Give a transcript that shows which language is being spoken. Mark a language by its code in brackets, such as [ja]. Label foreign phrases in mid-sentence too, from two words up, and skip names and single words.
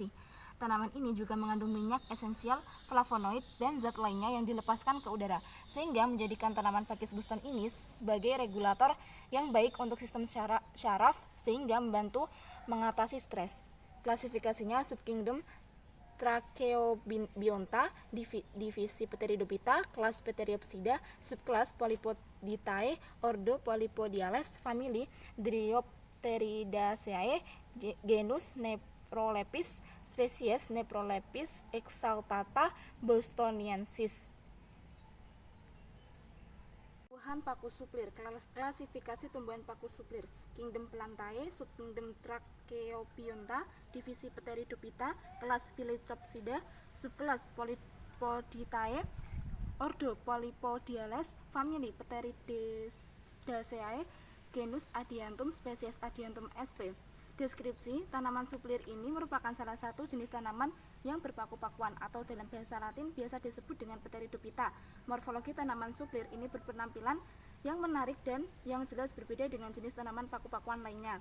[id] Tanaman ini juga mengandung minyak esensial, flavonoid, dan zat lainnya yang dilepaskan ke udara, sehingga menjadikan tanaman pakis Boston ini sebagai regulator yang baik untuk sistem syaraf, sehingga membantu mengatasi stres. Klasifikasinya subkingdom Tracheobionta, divisi Pteridophyta, kelas Pteriopsida, subkelas Polypoditae, ordo Polypodiales, famili Dryopteridaceae, genus Neprolepis, spesies Neprolepis exaltata bostoniensis. Tumbuhan paku suplir. Klasifikasi tumbuhan paku suplir. Kingdom Plantae, subkingdom Tracheobionta, divisi Pteridophyta, kelas Phyllocopsida, subkelas Polypoditae, ordo Polypodiales, famili Pteridaceae, genus Adiantum, spesies Adiantum sp. Deskripsi, tanaman suplir ini merupakan salah satu jenis tanaman yang berpaku-pakuan atau dalam bahasa Latin biasa disebut dengan Pteridophyta. Morfologi tanaman suplir ini berpenampilan yang menarik dan yang jelas berbeda dengan jenis tanaman paku-pakuan lainnya.